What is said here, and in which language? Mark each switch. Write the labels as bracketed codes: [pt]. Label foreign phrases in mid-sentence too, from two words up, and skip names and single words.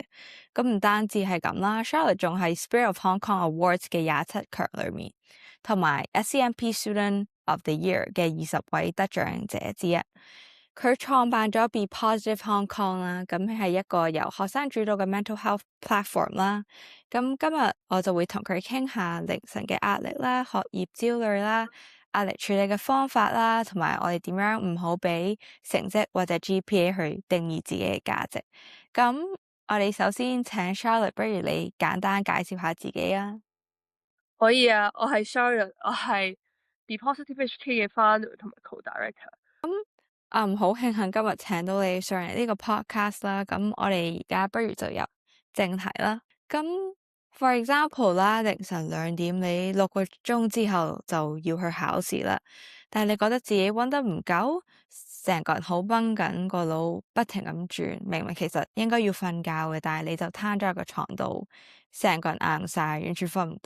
[yue] 咁唔單止係咁啦，Charlotte 仲係 Spirit of Hong Kong Awards 嘅27強裏面，同埋 SCMP Student of the Year 嘅20位得獎者之一。佢創辦咗 Be Positive Hong Kong 啦，咁係一個由學生主導嘅 [en] mental health platform [yue] 啦。咁今日我就會同佢傾下凌晨嘅壓力啦、學業焦慮啦、壓力處理嘅方法啦，同埋我哋點樣唔好俾成績或者 GPA 去定義自己嘅價值。咁我哋首先請 Charlotte，不如你簡單介紹下自己啊。可以啊，我係 Charlotte，我係 Be Positive HK 嘅 founder 同埋 co-director。好慶幸今日請到你上嚟呢個 podcast 啦。咁我哋而家不如就入正題啦。咁 [en] for example [yue] 啦，凌晨2點你6個鐘之後就要去考試啦，但係你覺得自己溫得唔夠，成個人好繃緊，個腦不停咁轉，明明其實應該要瞓覺嘅，但係你就攤咗喺個床度，成個人硬晒，完全瞓唔到。